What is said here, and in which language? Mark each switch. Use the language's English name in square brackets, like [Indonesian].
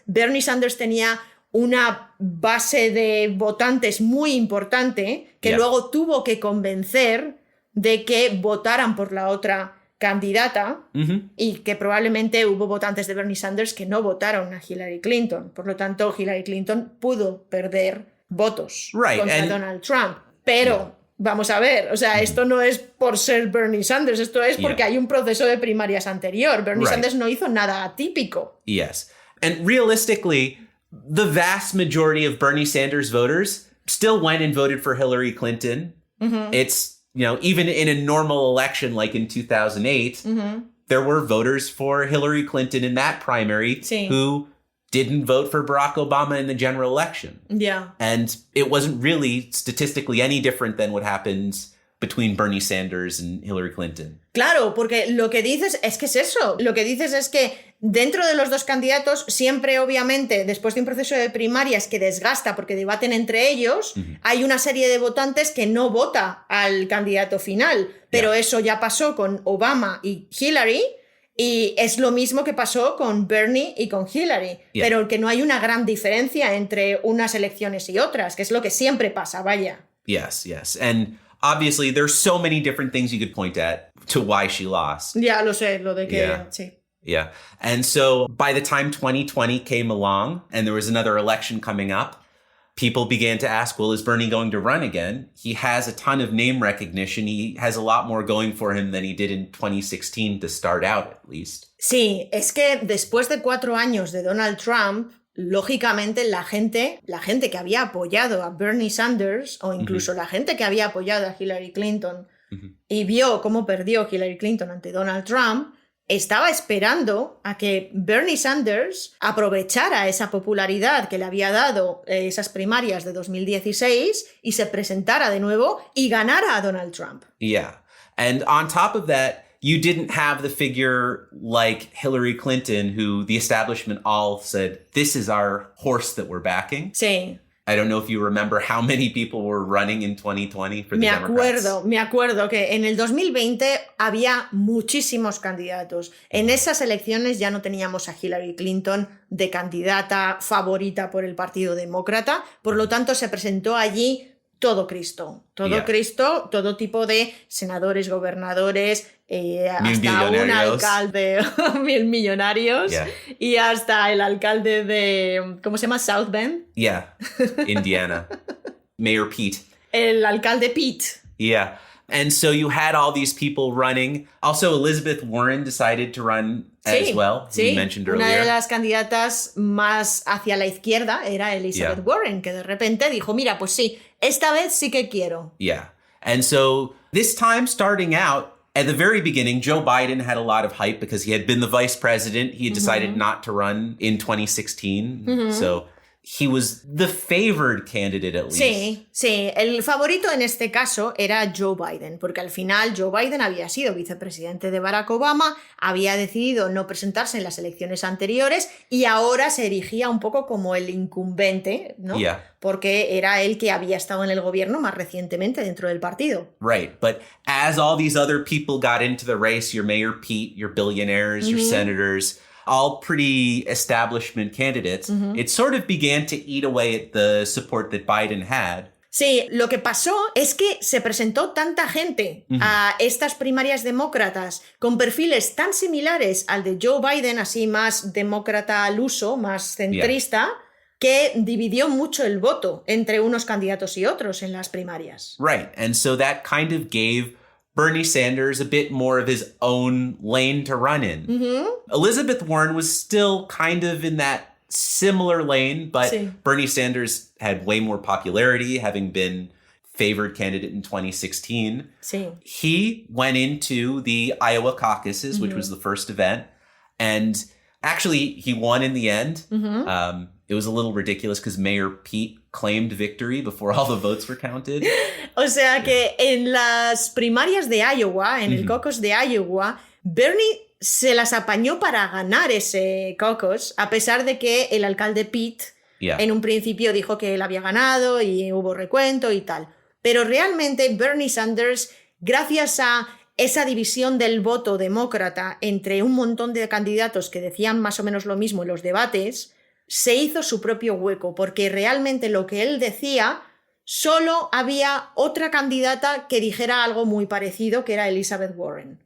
[Spanish] Bernie Sanders tenía una base de votantes muy importante que luego tuvo que convencer de que votaran por la otra candidata y que probablemente hubo votantes de Bernie Sanders que no votaron a Hillary Clinton. Por lo tanto, Hillary Clinton pudo perder votos contra Donald Trump. Pero, vamos a ver, o sea, esto no es por ser Bernie Sanders, esto es porque hay un proceso de primarias anterior. Bernie Sanders no hizo nada atípico. [English] Yes. And realistically, the vast majority of Bernie Sanders voters still went and voted for Hillary Clinton. It's, you know, even in a normal election like in 2008, there were voters for Hillary Clinton in that primary who didn't vote for Barack Obama in the general election. Yeah. And it wasn't really statistically any different than what happens between Bernie Sanders and Hillary Clinton. [Spanish] Claro, porque lo que dices es que es eso. Lo que dices es que dentro de los dos candidatos, siempre, obviamente, después de un proceso de primarias que desgasta porque debaten entre ellos, hay una serie de votantes que no vota al candidato final. Pero eso ya pasó con Obama y Hillary, y es lo mismo que pasó con Bernie y con Hillary. Pero que no hay una gran diferencia entre unas elecciones y otras, que es lo que siempre pasa, vaya. [English] Yes. And obviously, there's so many different things you could point at to why she lost. [Spanish] Ya lo sé, lo de que... Sí. [English] Yeah. And so by the time 2020 came along and there was another election coming up, people began to ask, well, is Bernie going to run again? He has a ton of name recognition. He has a lot more going for him than he did in 2016 to start out, at least. [Spanish] Sí, es que después de 4 años de Donald Trump, lógicamente la gente que había apoyado a Bernie Sanders o incluso la gente que había apoyado a Hillary Clinton y vio cómo perdió Hillary Clinton ante Donald Trump, estaba esperando a que Bernie Sanders aprovechara esa popularidad que le había dado esas primarias de 2016 y se presentara de nuevo y ganara a Donald Trump. [English] Yeah. And on top of that, you didn't have the figure like Hillary Clinton, who the establishment all said, this is our horse that we're backing. [Spanish] Sí. [English] I don't know if you remember how many people were running in 2020 for the Democrats. [Spanish] Me acuerdo que en el 2020 había muchísimos candidatos. En esas elecciones ya no teníamos a Hillary Clinton de candidata favorita por el Partido Demócrata, por lo tanto se presentó allí todo Cristo, Cristo, todo tipo de senadores, gobernadores, hasta un alcalde, 1000 millonarios, y hasta el alcalde de, ¿cómo se llama? [English] South Bend. Yeah, Indiana. Mayor Pete. [Spanish] El alcalde Pete. [English] Yeah. And so you had all these people running. Also, Elizabeth Warren decided to run as well, [Spanish] sí. [English] you mentioned earlier. [Spanish] Una de las candidatas más hacia la izquierda era Elizabeth Warren, que de repente dijo, mira, pues sí, esta vez sí que quiero. [English] Yeah. And so this time starting out, at the very beginning, Joe Biden had a lot of hype because he had been the vice president. He had decided not to run in 2016. So he was the favored candidate at least. [Spanish] Sí, sí. El favorito en este caso era Joe Biden, porque al final Joe Biden había sido vicepresidente de Barack Obama, había decidido no presentarse en las elecciones anteriores y ahora se erigía un poco como el incumbente, ¿no? [English] Yeah. [Spanish] Porque era él que había estado en el gobierno más recientemente dentro del partido. [English] Right. But as all these other people got into the race, your Mayor Pete, your billionaires, your senators, all pretty establishment candidates, it sort of began to eat away at the support that Biden had. [Spanish] Sí, lo que pasó es que se presentó tanta gente a estas primarias demócratas con perfiles tan similares al de Joe Biden, así más demócrata al uso, más centrista, que dividió mucho el voto entre unos candidatos y otros en las primarias. [English] Right. And so that kind of gave Bernie Sanders a bit more of his own lane to run in. Elizabeth Warren was still kind of in that similar lane, but [Spanish] Sí. [English] Bernie Sanders had way more popularity, having been favored candidate in 2016. [Spanish] Sí. [English] He went into the Iowa caucuses, which was the first event, and actually he won in the end. It was a little ridiculous because Mayor Pete claimed victory before all the votes were counted. [Spanish] O sea que en las primarias de Iowa, en el caucus de Iowa, Bernie se las apañó para ganar ese caucus, a pesar de que el alcalde Pete en un principio dijo que él había ganado y hubo recuento y tal. Pero realmente Bernie Sanders, gracias a esa división del voto demócrata entre un montón de candidatos que decían más o menos lo mismo en los debates, se hizo su propio hueco, porque realmente lo que él decía, solo había otra candidata que dijera algo muy parecido, que era Elizabeth Warren.